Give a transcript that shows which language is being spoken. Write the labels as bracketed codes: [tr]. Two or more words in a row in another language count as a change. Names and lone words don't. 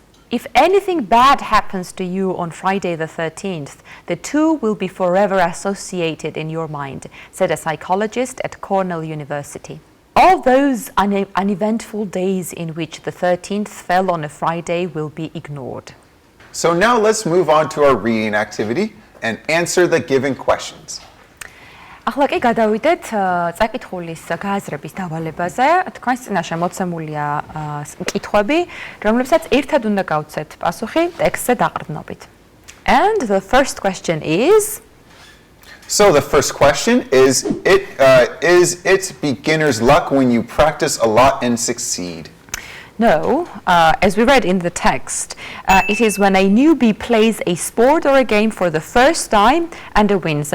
[en] If anything bad happens to you on Friday the 13th, the two will be forever associated in your mind, said a psychologist at Cornell University. All those uneventful days in which the 13th fell on a Friday will be ignored. So now let's move on to our reading activity and answer the given questions. [ka] ახლა კი გადავიდეთ წაკითხulis გააზრების დავალებაზე. თქვენს წინაშე მოცემულია კითხვები, რომლებსაც ერთად უნდა გავცეთ პასუხი ტექსტზე დაყრდნობით. [en] And the first question is... So the first question is it beginner's luck when you practice a lot and succeed? No, as we read in the text, it is when a newbie plays a sport or a game for the first time and wins.